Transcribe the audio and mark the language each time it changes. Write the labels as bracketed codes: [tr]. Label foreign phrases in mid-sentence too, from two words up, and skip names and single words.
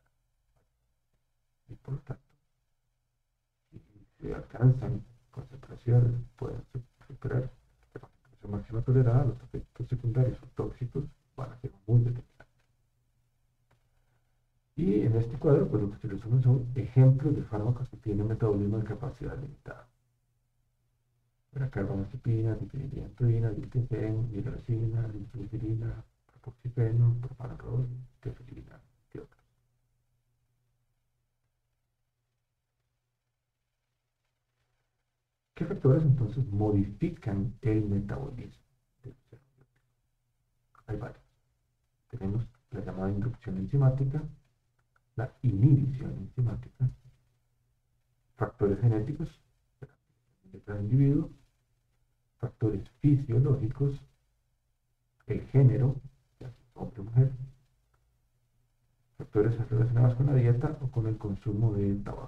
[es] Y por lo tanto, si se alcanzan concentraciones, pueden superar la concentración máxima tolerada, los efectos secundarios o tóxicos van a ser muy determinantes. Y en este cuadro, pues lo que se resumen son ejemplos de fármacos que tienen metabolismo de capacidad limitada. Carbamazepina, diphenhidramina, diltiazem, hidrosina, diltiazirina, propoxifeno, propanolol, tefilina y otros. ¿Qué factores entonces modifican el metabolismo del sistema biótico? Hay varios. Tenemos la llamada inducción enzimática, la inhibición enzimática, factores genéticos de cada individuo, factores fisiológicos, el género, hombre o mujer, factores relacionados con la dieta o con el consumo de tabaco.